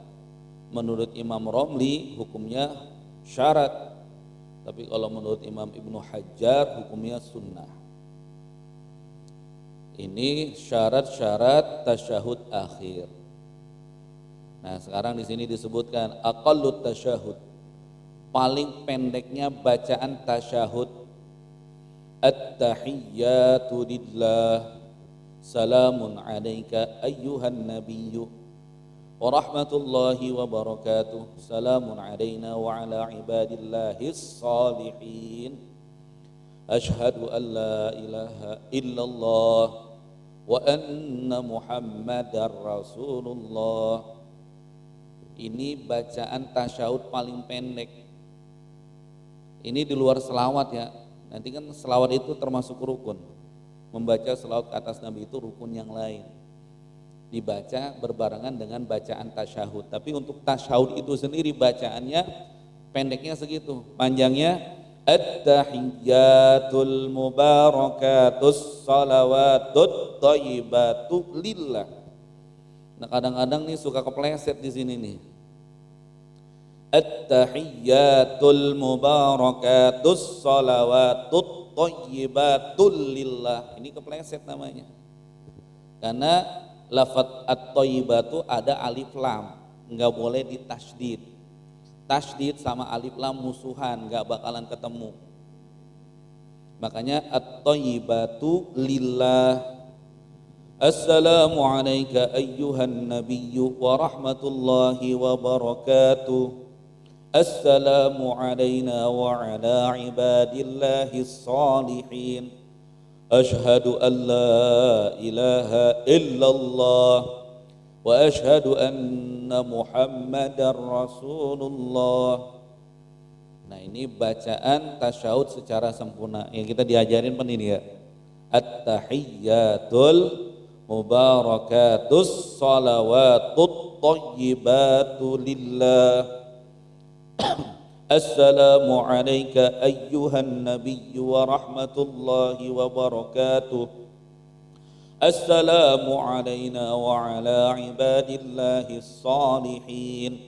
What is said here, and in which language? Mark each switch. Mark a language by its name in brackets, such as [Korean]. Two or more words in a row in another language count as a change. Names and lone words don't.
[Indonesian] Menurut Imam Romli hukumnya syarat, tapi kalau menurut Imam Ibnu Hajar hukumnya sunnah. Ini syarat-syarat tasyahud akhir. Nah, sekarang di sini disebutkan [Arabic] أقل التشهد, [Indonesian] paling pendeknya bacaan tasyahud. [Arabic] التحيات لله سلام عليك أيها النبي ورحمة الله وبركاته سلام علينا وعلى عباد الله الصالحين أشهد أن لا إله إلا الله وأن محمدا رسول الله. [Indonesian] Ini bacaan tasyahud paling pendek. Ini di luar selawat ya. Nanti kan selawat itu termasuk rukun. Membaca selawat ke atas Nabi itu rukun yang lain. Dibaca berbarengan dengan bacaan tasyahud. Tapi untuk tasyahud itu sendiri bacaannya pendeknya segitu. [Arabic] Panjangnya التحيات المباركات الصلوات الطيبات لله. [Indonesian] Nah, kadang-kadang nih suka kepleset di sini nih. [Arabic] التحيات المباركات الصلوات الطيبات لله. [Indonesian] Ini kepleset namanya. Karena lafaz at-thayyibatu ada [Arabic] ألف لام, [Indonesian] enggak boleh ditasydid. Tasydid sama [Arabic] ألف لام [Indonesian] musuhan, enggak bakalan ketemu. [Arabic] Makanya الطيبات لله. السلام عليك أيها النبي ورحمة الله وبركاته. السلام علينا وعلى عباد الله الصالحين. أشهد أن لا إله إلا الله وأشهد أن محمدا رسول الله. [Indonesian] Nah, ini bacaan tasyahud secara sempurna yang kita diajarin ini ya. [Arabic] التحيات المباركات الصلوات الطيبات لله. السلام عليك أيها النبي ورحمة الله وبركاته. السلام علينا وعلى عباد الله الصالحين.